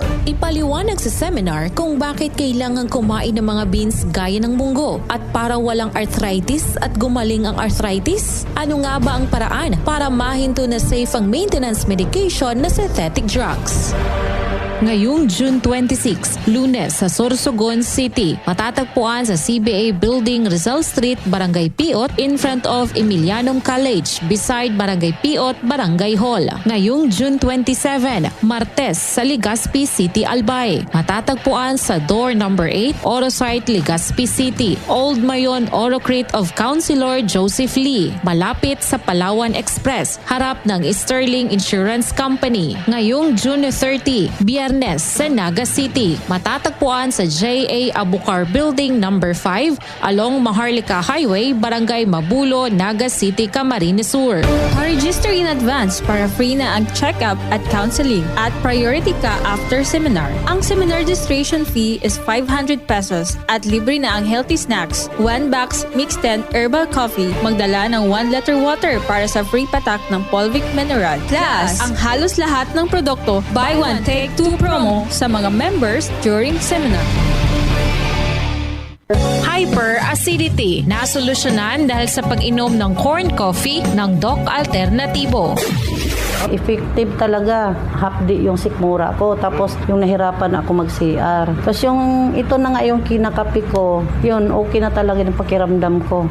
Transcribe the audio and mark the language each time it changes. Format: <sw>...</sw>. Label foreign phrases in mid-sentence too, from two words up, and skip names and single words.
<tl>Ipaliwanag sa seminar kung bakit kailangan kumain ng mga beans gaya ng munggo at para walang arthritis at gumaling ang arthritis. Ano nga ba ang paraan para mahinto na safe ang</tl> <en>maintenance medication</en> <tl>na</tl> <en>synthetic drugs?</en> <tl>Ngayong June 26, Lunes sa Sorsogon City, matatagpuan sa CBA Building, Rizal Street, Barangay Piot,</tl> <en>in front of Emilianum College,</en> <tl>beside Barangay Piot, Barangay Hall. Ngayong June 27, Martes sa Legazpi City, Albay, matatagpuan sa</tl> <en>door number 8,</en> <tl>Orosite, Legazpi City, Old Mayon Orocrate of Councilor Joseph Lee, malapit sa Palawan Express, harap ng Sterling Insurance Company. Ngayong June 30, Biyernes sa Naga City, matatagpuan sa J.A. Abukar Building number 5</tl> <en>along Maharlika Highway,</en> <tl>Barangay Mabulo, Naga City, Camarines Sur.</tl> <en>Register in advance</en> <tl>para free na ang check-up at counseling at priority ka</tl> <en>after seminar.</en> <tl>Ang</tl> <en>seminar registration fee is 500 pesos</en> <tl>at libre na ang</tl> <en>healthy snacks, 1 box mixed 10 herbal coffee,</en> <tl>magdala ng 1</tl> <en>liter water</en> <tl>para sa free patak ng Polvic Mineral. Plus, ang halos lahat ng produkto</tl> <en>buy one take 2 promo</en> <tl>sa mga members</tl> <en>during seminar.</en> <tl>Hyperacidity na solusyonan dahil sa pag-inom ng</tl> <en>corn coffee</en> <tl>ng Doc Alternatibo. Effective talaga. Hapdi yung sikmura ko. Tapos yung nahirapan ako mag-CR. Tapos yung ito na nga yung kinakapi ko, yun, okay na talaga yung pakiramdam ko.</tl>